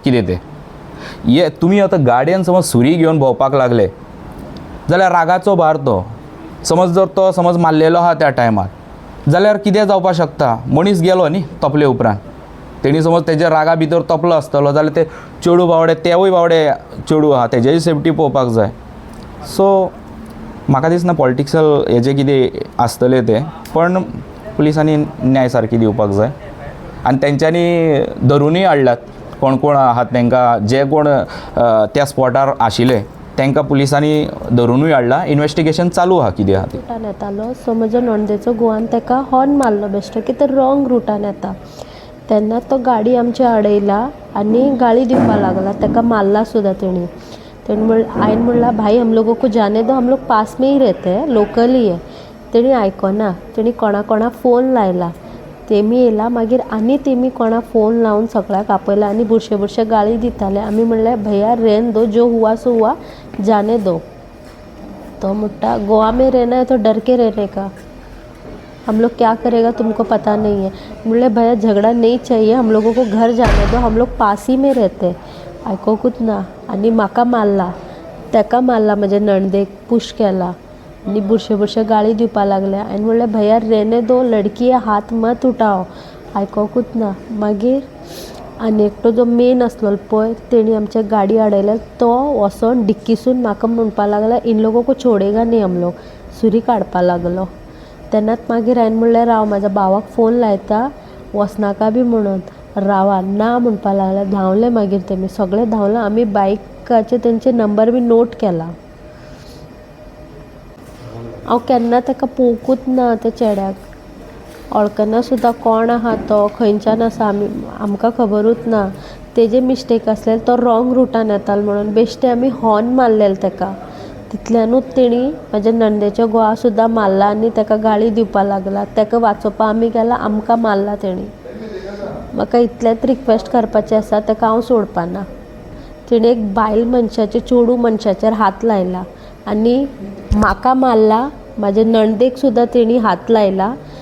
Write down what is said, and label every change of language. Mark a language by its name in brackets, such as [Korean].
[Goan Konkani] कितें तें हे तुमी आतां गाडयेन समज सुरी घेवन भोंवपाक लागले जाल्यार रागाचो भार तो. समज जर तो समज मारलेलो आहा त्या टायमार जाल्यार कितें जावपाक शकता. मनीस गेलो न्ही तपले उपरांत, तेणी समज तेज्या रागा भितर तपलो आसतलो जाल्यार ते चेडू बावडे तेवूय बावडे चेडू आहा तेजेय सेफ्टी पळोवपाक जाय. सो म्हाका दिसना पॉलिटिक्सल हेजें कितें आसतलें तें. पण पुलिसांनी न्याय सारकी दिवपाक जाय आनी तेंच्यांनी धरुनूय हाडल्यात कोण कोण आहात तांकां, जे कोण त्या स्पॉटार आशिल्ले तांकां पुलिसांनी धरुनूय हाडला. इन्वेस्टिगेशन चालू आहा कितें आहा तें. रुटान येतालो सो म्हजो नणंदेचो गोवान ताका हॉर्न मारलो बेश्टो की तो रॉंग रुटान येता. तेन्ना तो गाडी आमची अडयला आनी गाळी दिवपाक लागला, ताका मारला सुद्दां तेणी. हांवें म्हणला [Hindi] भाई हम लोगों को जाने दो, हम लोग पास में ही रहते हैं, लोकल ही है. [Goan Konkani] तेणी आयकना. तेणी कोणा फोन लायला. तेमी येयला मागीर आनी तेमी कोणा फोन लावन सगळ्याक आपयला आनी बुरशे गाळी दिताले. आमी म्हणलें [Hindi] भैया रेन दो, जो हुआ सो हुआ, जाने दो. [Goan Konkani] तो म्हणटा [Hindi] गोवा में रहना है तो डर के रहने का, हम लोग क्या करेगा तुमको पता नहीं है. [Goan Konkani] म्हणलें [Hindi] भैया झगड़ा नहीं चाहिए, हम लोगों को घर जाने दो, हम लोग पास ही में रहते. [Goan Konkani] आयकोकूच ना आनी म्हाका मारला, ताका मारला, म्हज्या नणंदेक पुश केला आनी बुरशे गाळी दिवपा लागल्या. हांवें म्हणलें [Hindi] भैया रहने दो, लडकी है, हात मत उठाओ. [Goan Konkani] आयकोकूच ना. मागीर आनी एकटो जो मेन आसलो पळय तेणी आमच्या गाडी अडयल्या, तो वसोन डिक्कीसून म्हाका म्हणपा लागला [Hindi] इन लोगों को छोडेगा नहीं हम लोग, [Goan Konkani] सुरी काडपा लागलो. तेन्नाच मागीर हांवें म्हणलें राव म्हाज्या भावाक फोन लायता वचनाका बी म्हणून. रावा ना म्हणपा लागल्या. धांवले मागीर तेमी सगळे धांवले. आमी बायकाचे तेंचे नंबर बी नोट केला. हांव केन्ना ताका पळोवंकूच ना त्या चेड्याक, वळखना सुद्दां कोण आहा तो, खंयच्यान आसा आमकां खबरूच ना. तेजे मिस्टेक आसलें, तो रॉंग रुटान येतालो म्हणून बेश्टे आमी हॉर्न मारलेले ताका. तितल्यानूच तेणी म्हाज्या नणंदेच्या घोवा सुद्दां मारला आनी ताका गाळी दिवपा लागला. ताका वाचोवपा आमी गेला, आमकां मारला तेणी. म्हाका इतलेंच रिक्वेस्ट करपाचें आसा, ताका हांव सोडपाना. तिणे एक बायल मनशाचे चेडू मनशाचेर हात लायला आनी म्हाका मारला, म्हाजे नणदेक सुद्दां तेणी हात लायला.